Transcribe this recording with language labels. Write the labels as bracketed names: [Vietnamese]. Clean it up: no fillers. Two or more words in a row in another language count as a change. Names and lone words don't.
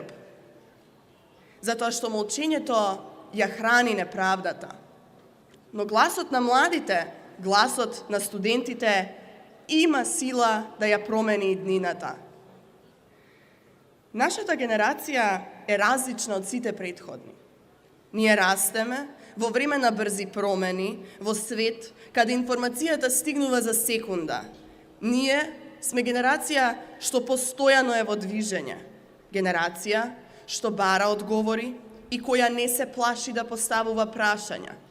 [Macedonian] Зато што молчење то ја храни неправдата. Но гласот на младите, гласот на студентите има сила да ја промени иднината. Нашата генерација е различна од сите претходни. Ние растеме во време на брзи промени, во свет, каде информацијата стигнува за секунда. Ние сме генерација што постојано е во движење. Генерација што бара одговори и која не се плаши да поставува прашања.